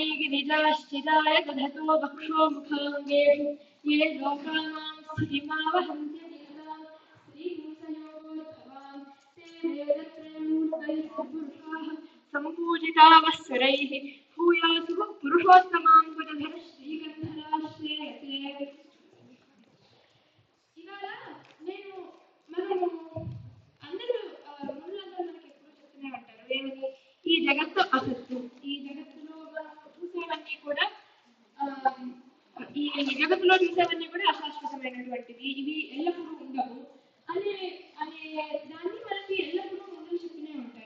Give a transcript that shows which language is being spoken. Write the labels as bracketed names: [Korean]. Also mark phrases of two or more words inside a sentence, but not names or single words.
[Sanskrit] गिरिजाश्चिदाय दधतो वक्षो मुखाङ्गेषु ये लोकानां स्थितिमावहन्ति श्रीमूर्तयोर्भवान् ते वेदत्रयमूर्तयः पुरुषाः सम्पूजितावस्वरैः भूयासुः पुरुषोत्तमाङ्कुरधर श्रीगन्धराश्रयते. [Telugu] ఇవాళ నేను మనము అందరూ మనలందరూ మనకి ఎప్పుడు చెప్తూనే ఉంటారు ఏమని, ఈ జగత్తు అసత్తు, ఈ జగత్తులో చూసేవన్నీ కూడా అశాశ్వతమైనటువంటివి, ఇవి ఎల్లప్పుడూ ఉండవు అనే అనే దాన్ని మనకి ఎల్లప్పుడూ ముందు చెప్తూనే ఉంటారు.